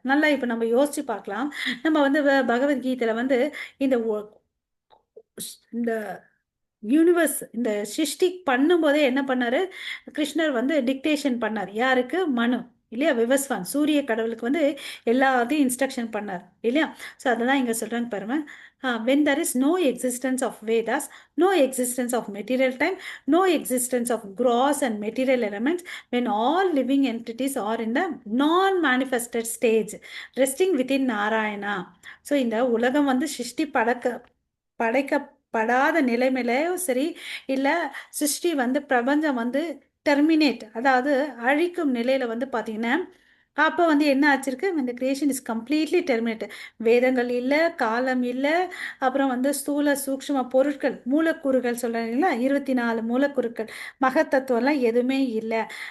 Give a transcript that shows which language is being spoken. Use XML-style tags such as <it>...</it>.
<ta>நல்லா இப்ப நம்ம யோசிச்சு பார்க்கலாம். நம்ம வந்து பகவத்கீதையில வந்து இந்த இந்த யூனிவர்ஸ் இந்த சிருஷ்டி பண்ணும்போதே என்ன பண்ணாரு, கிருஷ்ணர் வந்து டிக்டேஷன் பண்ணார். யாருக்கு? மனு இல்லையா? விவஸ்வான் சூரிய கடவுளுக்கு வந்து எல்லாத்தையும் இன்ஸ்ட்ரக்ஷன் பண்ணார் இல்லையா? ஸோ அததான் இங்க சொல்றாங்க பாருங்க.</ta> <en>when there is no existence of Vedas, no existence of material time, no existence of gross and material elements, when all living entities are in the non-manifested stage, resting within Narayana.</en> <ta>So இந்த உலகம் வந்து சிருஷ்டி படைக்கப்படாத நிலைமையிலையும் சரி, இல்லை சிருஷ்டி வந்து பிரபஞ்சம் வந்து டெர்மினேட் அதாவது அழிக்கும் நிலையில வந்து பார்த்தீங்கன்னா, அப்போ வந்து என்ன ஆச்சிருக்கு, இந்த</ta> <en>Creation is completely terminate.</en> <ta>வேதங்கள் இல்லை, காலம் இல்லை, அப்புறம் வந்து ஸ்தூல சூக்ஷ்ம பொருட்கள் மூலக்கூறுகள் சொல்கிறீங்களா, 24 மூலக்கூறுகள் மகத்தத்துவம்லாம் எதுவுமே இல்லை.</ta>